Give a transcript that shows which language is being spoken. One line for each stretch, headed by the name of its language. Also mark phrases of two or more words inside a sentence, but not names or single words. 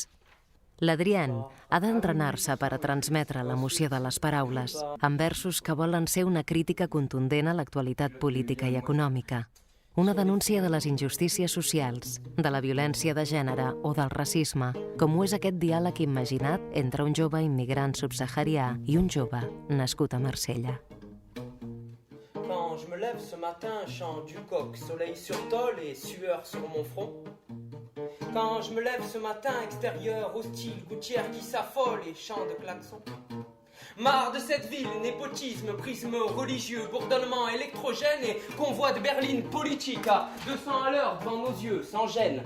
Catalan: L'Adrián ha d'entrenar-se per a transmetre l'emoció de les paraules en versos que volen ser una crítica contundent a l'actualitat política i econòmica, una denúncia de les injustícies socials, de la violència de gènere o del racisme, com ho és aquest diàleg imaginat entre un jove immigrant subsaharià i un jove nascut a Marsella.
French: Quand je me lève ce matin, chant du coq, soleil sur tôle et sueur sur mon front. Quand je me lève ce matin, extérieur hostile, gouttière qui s'affole et chant de klaxon. Marre de cette ville, népotisme, prisme religieux, bourdonnement électrogène et convoi de berline politique à 200 à l'heure devant nos yeux, sans gêne.